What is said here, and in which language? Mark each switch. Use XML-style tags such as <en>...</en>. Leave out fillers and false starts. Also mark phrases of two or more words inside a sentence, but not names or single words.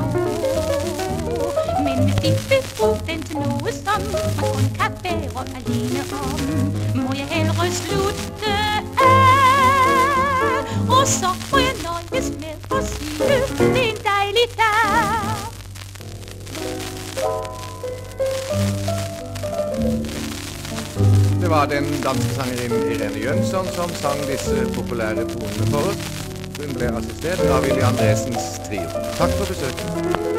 <da>Men hvis de vil bruge den til noget, som man kun kan være alene om, må jeg hellere slutte af. Og så må jeg nøjes med at sige, det er en dejlig dag.</da> <no>Det var den danske sangerinden Irene Jønsson som sang disse populære tonene for oss. Hun ble assistert av Willy Andresens trio. Takk for besøket.</no>